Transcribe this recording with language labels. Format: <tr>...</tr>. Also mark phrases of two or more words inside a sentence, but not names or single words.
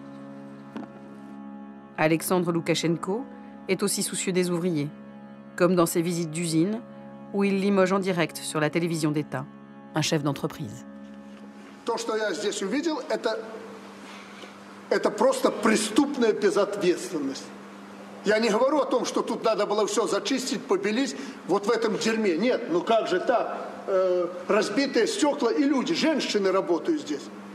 <fr>Alexandre Loukachenko est aussi soucieux des ouvriers, comme dans ses visites d'usine, où il limoge en direct sur la télévision d'État un chef d'entreprise.</fr> <ru>То, что я здесь увидел, это просто преступная безответственность. Я не говорю о том, что тут надо было все зачистить, побелить вот в этом дерьме. Нет, ну как же так? Разбитые стекла и люди, женщины работают здесь.</ru>